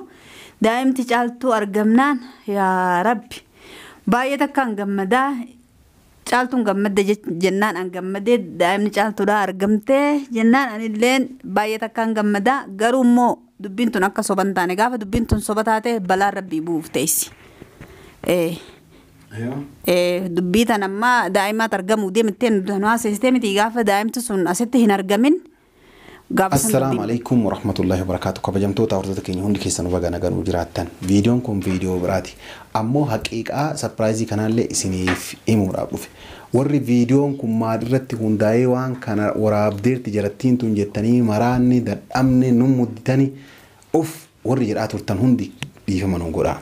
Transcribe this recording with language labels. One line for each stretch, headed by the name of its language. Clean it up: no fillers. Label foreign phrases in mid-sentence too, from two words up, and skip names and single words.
Oromo: Daa'imti caaltuu argamnaan yaa Rabbi baay'ee takkaan gammadaa caaltuun gammadde jennaan an gammadee daa'imni caaltuudhaa argamtee jennaan anilleen baay'ee takkaan gammadaa garuu immoo dubbiin tun akka soban taane gaafa dubbiin tun soba taate balaa Rabbii bu'uuf teessi. Dubbii tan amma daa'imaat argamuu deemtee nu haasistee miti gaafa daa'imti sun asitti hin argamin.
Arabic: السلام عليكم ورحمة الله وبركاته.
Oromo: Kabajamtoota hordoftoota keenya hundi keessan baga nagaan jiraattan. Viidiyoon kun viidiyoo biraati. Ammoo haqiiqaa surprise kanallee isiniif himuudhaaf dhufe. Warri viidiyoon kun maadirratti hundaa'ee waan kana waraabdeerti jarattiin tun jettanii maraanni dadhabne nu mudditanii warri jedhaa turtan hundi dhiifama nu godhaa.